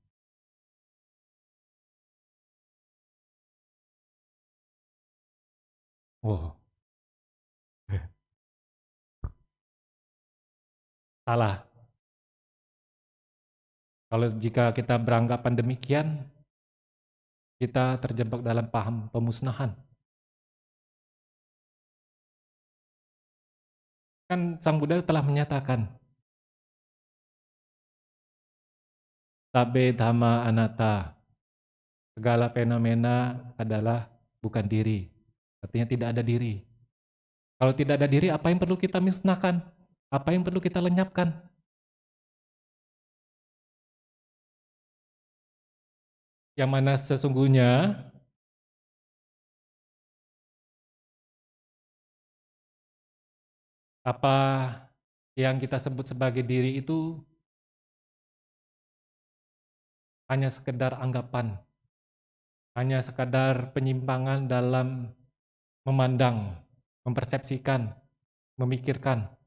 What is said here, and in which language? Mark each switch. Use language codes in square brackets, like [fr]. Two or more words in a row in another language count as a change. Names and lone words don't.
[id] Oh, salah. Kalau jika kita beranggapan demikian, kita terjebak dalam paham pemusnahan. Kan Sang Buddha telah menyatakan, [pi] Sabbe dhamma anatta, [id] segala fenomena adalah bukan diri. Artinya tidak ada diri. Kalau tidak ada diri, apa yang perlu kita musnahkan? Apa yang perlu kita lenyapkan? Yang mana sesungguhnya apa yang kita sebut sebagai diri itu hanya sekedar anggapan, hanya sekadar penyimpangan dalam memandang, mempersepsikan, memikirkan.